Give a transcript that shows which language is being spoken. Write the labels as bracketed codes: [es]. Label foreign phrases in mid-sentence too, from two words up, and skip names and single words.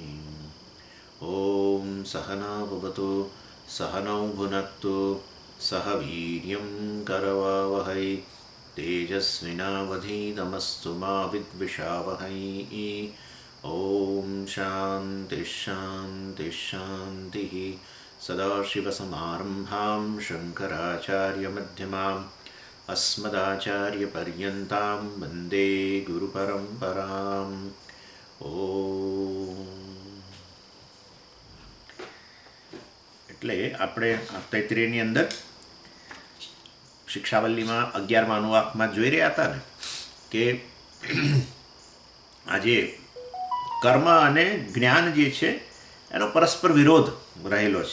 [sa] ॐ सहना भवतु सहनौ भुनक्तु सह वीर्यं करवावहै तेजस्विनावधीतमस्तु मा विद्विषावहै ॐ शान्तिः शान्तिः शान्तिः सदाशिवसमारम्भां शङ्कराचार्यमध्यमाम् अस्मदाचार्यपर्यन्तां वन्दे ગુરુપરંપરામ. ઓમ. [gu] એટલે આપણે તૈત્રીયની અંદર શિક્ષાવલ્લીમાં 11મા અનુવાકમાં જોઈ રહ્યા હતા ને કે આજે કર્મ અને જ્ઞાન જે છે એનો પરસ્પર વિરોધ રહેલો છે.